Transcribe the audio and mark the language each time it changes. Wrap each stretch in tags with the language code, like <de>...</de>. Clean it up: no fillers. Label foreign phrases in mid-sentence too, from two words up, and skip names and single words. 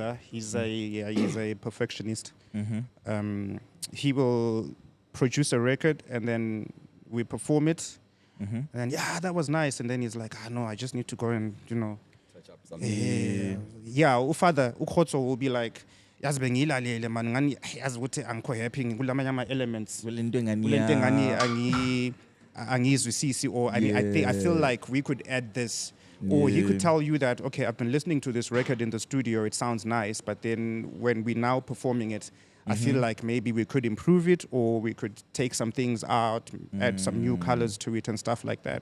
<en>He's a perfectionist. He will produce a record and then we perform it. And then, that was nice. And then he's like, no, I just need to go and, you know. Touch up something. Father, Ukhotso will be like,</en> <zu>yazi bengilalele man ngani yazi ukuthi angikho happy kulamanye ama elements. Kulento engani Angizwisisi,</zu> <en>or I feel like we could add this. Or he could tell you that, okay, I've been listening to this record in the studio, it sounds nice, but then when we're now performing it, I feel like maybe we could improve it, or we could take some things out, add some new colors to it and stuff like that.</en>